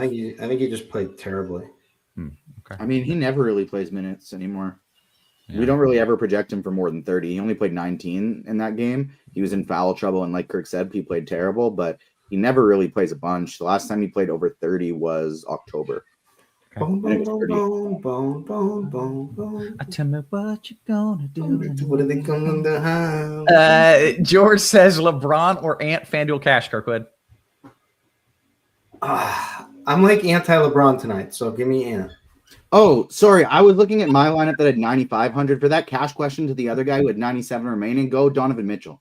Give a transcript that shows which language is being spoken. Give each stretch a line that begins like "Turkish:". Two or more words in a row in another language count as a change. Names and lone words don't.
English: I think he just played terribly. Okay. I mean, he never really plays minutes anymore. Yeah. We don't really ever project him for more than 30. He only played 19 in that game. He was in foul trouble, and like Kirk said, he played terrible, but he never really plays a bunch. The last time he played over 30 was October. Okay. Bone, bone, bone, bone, bone, bone, bone. Tell me what you're gonna do. What are they coming to have? George says LeBron or Ant FanDuel Cash, Kirkwood. I'm like anti-LeBron tonight, so give me Ant. Oh, sorry. I was looking at my lineup that had 9,500. For that cash question to the other guy who had 97 remaining, go Donovan Mitchell.